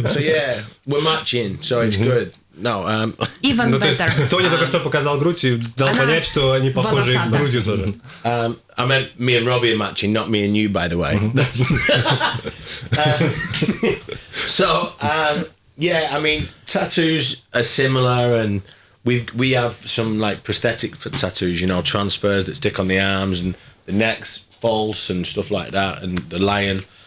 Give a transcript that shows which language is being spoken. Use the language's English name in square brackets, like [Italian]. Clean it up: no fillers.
[English] So yeah, we're matching, so it's good. No, Even better. [Russian] Тони только что показал грудь и дал понять, что они похожи грудью тоже. [English] I meant me and Robbie are matching, not me and you, by the way. So, yeah, I mean, tattoos are similar, and we have some like prosthetic tattoos, transfers that stick on the arms, and the neck's false and stuff like that, and the lion.